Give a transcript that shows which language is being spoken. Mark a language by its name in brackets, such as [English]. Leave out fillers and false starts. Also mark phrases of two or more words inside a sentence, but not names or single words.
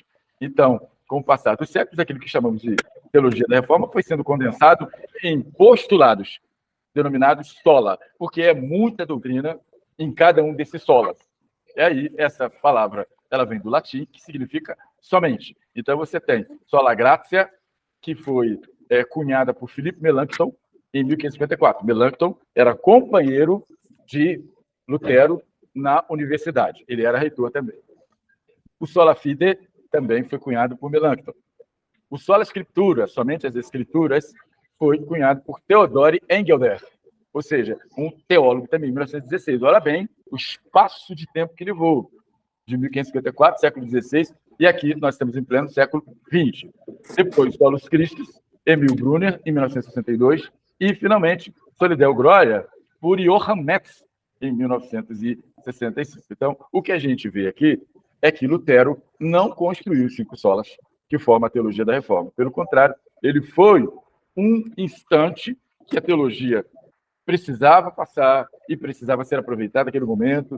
[Portuguese] Então, com o passar dos séculos, aquilo que chamamos de teologia da reforma foi sendo condensado em postulados, denominados sola, porque é muita doutrina em cada um desses solas. E aí, essa palavra, ela vem do latim, que significa somente. Então, você tem [Latin] sola gratia, [Portuguese] que foi cunhada por Philippe Melanchthon, em 1554. Melanchthon era companheiro de Lutero na universidade. Ele era reitor também. O [Latin] sola fide [Portuguese] também foi cunhado por Melanchthon. [Latin] O sola scriptura, [Portuguese] somente as escrituras, foi cunhado por Theodore Engelder, ou seja, um teólogo também, em 1916. Olha bem o espaço de tempo que levou, de 1554, século XVI, e aqui nós estamos em pleno século XX. Depois, [Latin] Solus Christus, Emil Brunner, em 1962, [Portuguese] e, finalmente, [Latin] Solideo Gloria, [Portuguese] por Johann Metz, em 1965. Então, o que a gente vê aqui é que Lutero não construiu os 5 solas que formam a teologia da reforma. Pelo contrário, ele foi um instante que a teologia precisava passar e precisava ser aproveitada naquele momento.